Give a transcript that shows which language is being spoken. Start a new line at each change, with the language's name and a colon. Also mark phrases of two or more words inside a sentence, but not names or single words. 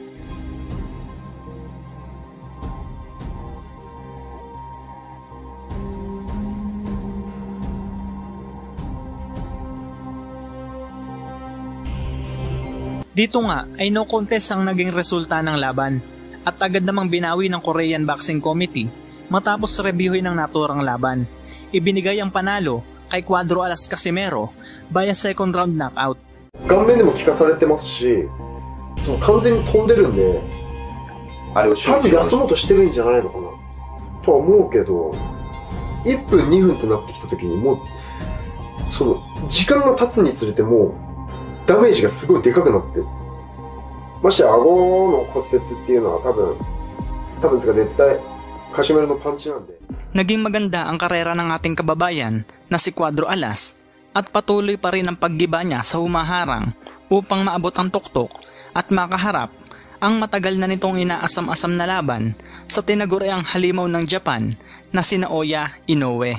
Filipino: Dito nga ay
English: no contest
Filipino: ang naging resulta ng laban at agad namang binawi ng Korean Boxing Committee matapos reviewin ng naturang laban. Ibinigay ang panalo kay Cuadro Alas Casimero
English: via second round knockout.
Japanese: 顔面でも効かされてますし、その完全に飛んでるんで、多分休もうとしてるんじゃないのかなとは思うけど、1分2分となってきた時にもうその時間が経つにつれてもうダメージがすごいでかくなって、まして顎の骨折っていうのは多分絶対カシメロのパンチなんで。
Filipino: Naging maganda ang karera ng ating kababayan na si Cuadro Alas at patuloy pa rin ang paggiba niya sa humaharang upang maabot ang tuktok at makaharap ang matagal na nitong inaasam-asam na laban sa tinaguriang halimaw ng Japan na sina Oya Inoue.